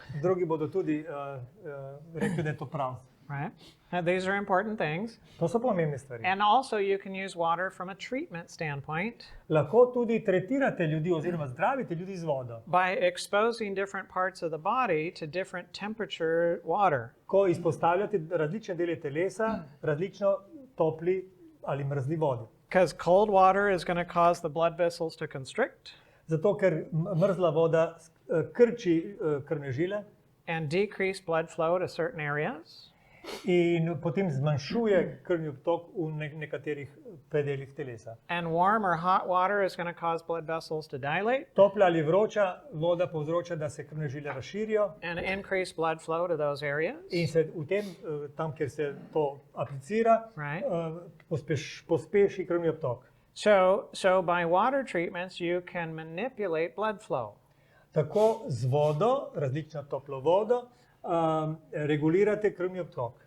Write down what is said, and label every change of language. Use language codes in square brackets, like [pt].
[sl] Drugi bodo tudi rekli, da je to prav. [en] right? These are important things. [sl] To so pomembne stvari. [en] And also you can use water from a treatment standpoint [sl] Lahko tudi tretirate ljudi oziroma zdravite ljudi z vodo. [en] by exposing different parts of the body to different temperature water. [sl] Ko izpostavljate različne dele telesa, različno topli ali mrzli vodi. [en] Because cold water is going to cause the blood vessels to constrict [sl] Zato, ker mrzla voda krči krvne žile [en] and decrease blood flow to certain areas. [sl] in potem zmanjšuje krvni obtok v nekaterih predelih telesa. [en] And warm or hot water is going to cause blood vessels to dilate [sl] Topla ali vroča voda povzroča, da se krvne žile razširijo [en] and increase blood flow to those areas. [sl] in se v tem, tam, kjer se to aplicira, [en] Right. [sl] pospeši krvni obtok. [en] So by water treatments, you can manipulate blood flow. [sl] Tako z vodo, različno toplo vodo, regulirate krvni obtok.